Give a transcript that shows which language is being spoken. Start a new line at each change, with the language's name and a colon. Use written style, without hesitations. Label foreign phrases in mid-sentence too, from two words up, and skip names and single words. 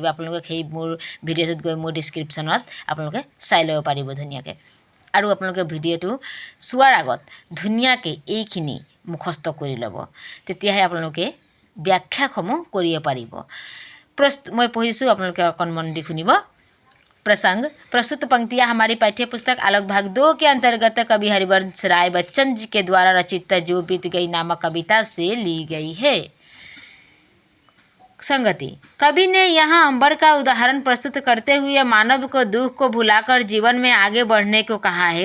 Assamese: আপোনালোকে সেই মোৰ ভিডিঅ'টোত গৈ মোৰ ডিছক্ৰিপশ্যনত আপোনালোকে চাই ল'ব পাৰিব ধুনীয়াকৈ। আৰু আপোনালোকে ভিডিঅ'টো চোৱাৰ আগত ধুনীয়াকৈ এইখিনি মুখস্থ কৰি ল'ব, তেতিয়াহে আপোনালোকে ব্যাখ্যাসমূহ কৰিব পাৰিব। মই পঢ়িছোঁ, আপোনালোকে অকণ মন দি শুনিব।
Hindi: प्रसंग प्रस्तुत पंक्तियाँ हमारी पाठ्य पुस्तक आलोक भाग 2 के अंतर्गत कवि हरिवंश राय बच्चन जी के द्वारा रचित जो बीत गई नामक कविता से ली गई है। संगति कवि ने यहाँ अंबर का उदाहरण प्रस्तुत करते हुए मानव को दुख को भुलाकर जीवन में आगे बढ़ने को कहा है।